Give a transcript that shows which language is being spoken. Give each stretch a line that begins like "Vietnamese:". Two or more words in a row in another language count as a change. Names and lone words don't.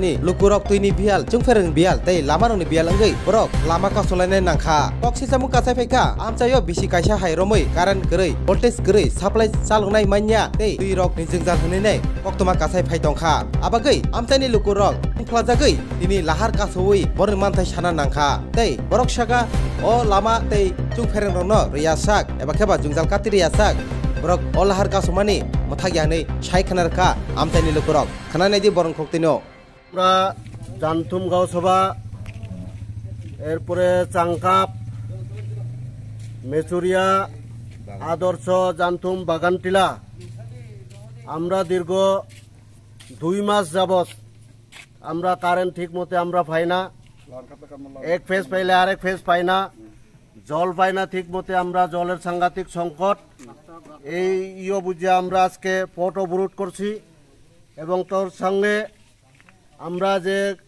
Kok Borok: ni lukorok tui ni bial chung ferang bial tei lama rong ni bial angai borok lama kasolane nangkha koksil sam kasai phaika amchayo bisi kaisa hairomoi karan gerei voltage gerei supply chalongnai manya tei tui rok ni jengjal hone koktoma kasai phaitongkha abagai amchai ni lukorok phlajagai tini lahar kasoi bor manthai sana nangkha tei borok saka o lama tei chung fereng rong no riyasak eba kheba jungjal kati riyasak borok o lahar kasomani mathagyanei sai khanarka amchai ni lukorok khananai di borong khoktino
Bangla: আমরা জানতুম গাঁও সভা এরপরে চাংকাপ মেচুরিয়া আদর্শ জানতুম বাগানটিলা আমরা দীর্ঘ 2 মাস যাবত আমরা কারেন্ট ঠিক মতে আমরা পাই না এক ফেজ পাইলে আরেক ফেজ পাই না জল পাই না ঠিক মতে আমরা জলের সাংঘাতিক সংকট এই বুঝে আমরা আজকে পথ অবরোধ করছি এবং তোর সঙ্গে আমরা যে